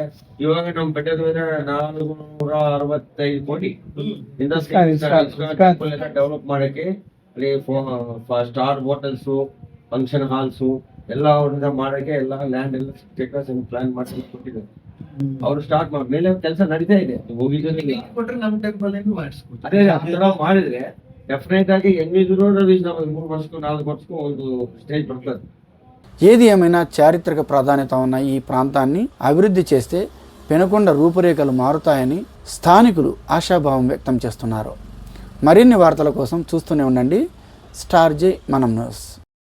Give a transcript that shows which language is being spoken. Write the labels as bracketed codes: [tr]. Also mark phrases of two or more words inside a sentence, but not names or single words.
[kn] ಇವಾಗ ನಮ್ ಬೆಟ್ಟದ ಮೇಲೆ 465 ಕೋಟಿ ಡೆವಲಪ್ ಮಾಡಕ್ಕೆ, ಅಲ್ಲಿ [en] star hotels, function halls [kn] ಎಲ್ಲ ಅವ್ರಿಂದ ಮಾಡಕ್ಕೆ ಎಲ್ಲ ಲ್ಯಾಂಡ್ ಎಲ್ಲ ಪ್ಲಾನ್ ಮಾಡಿ ಕೊಟ್ಟಿದ್ದಾರೆ. ಅವ್ರು ಸ್ಟಾರ್ಟ್ ಮೇಲೆ ಕೆಲಸ ನಡೀತಾ ಇದೆ. ಕೊಟ್ರೆ ನಮ್ ಟೆಂಪಲ್ ಮಾಡಿಸ್ಕೊಡ್ತೀವಿ. ಅದೇ ಆ ತರ ಮಾಡಿದ್ರೆ ಡೆಫಿನೆಟ್ ಆಗಿ ಹೆಂಗಿದ್ರು 3 ವರ್ಷಕ್ಕೂ 4 ವರ್ಷಕ್ಕೂ ಒಂದು ಸ್ಟೇಜ್ ಬರ್ತದೆ. [te] ఏది ఏమైనా చారిత్రక ప్రాధాన్యత ఉన్న ఈ ప్రాంతాన్ని అభివృద్ధి చేస్తే పెనుకొండ రూపురేఖలు మారుతాయని స్థానికులు ఆశాభావం వ్యక్తం చేస్తున్నారు. మరిన్ని వార్తల కోసం చూస్తూనే ఉండండి స్టార్ జే మనం న్యూస్.